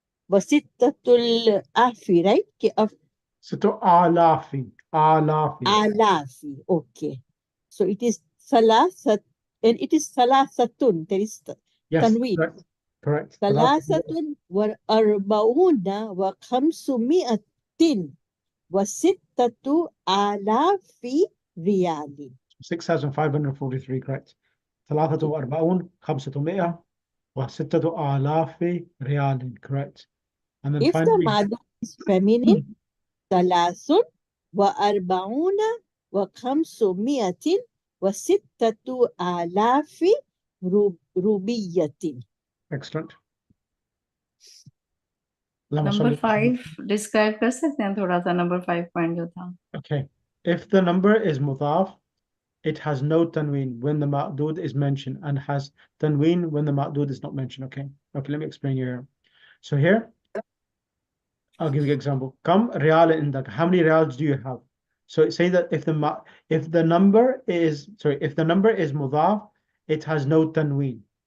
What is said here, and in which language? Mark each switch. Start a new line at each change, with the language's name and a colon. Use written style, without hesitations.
Arabic: وستة الآلاف, right? ستة آلاف. آلاف. Okay.
English: So it is
Arabic: ثلاثة,
English: and it is ثلاثة. There is tanween. Yes, correct.
Arabic: ثلاثة وأربعون وخمسمائة وستة آلاف ريال.
English: 6,543, correct.
Arabic: 43 500 وستة آلاف ريال, correct.
English: And then If the finally, madud is feminine,
Arabic: ثلاث وأربعون وخمسمائة وستة آلاف روبية.
English: excellent. Number 5 describe
Hindi: कर सकते हैं थोड़ा सा
English: number 5 point
Hindi: जो था.
English: Okay. If the number is mudaf, it has no tanween when the ma'dud is mentioned and has tanween when the ma'dud is not mentioned. Okay. Okay, let me explain here. So here, I'll give you an example.
Arabic: Kam riyal indak.
English: How many riyals do you have? So say that if the number is mudaf, it has no tanween.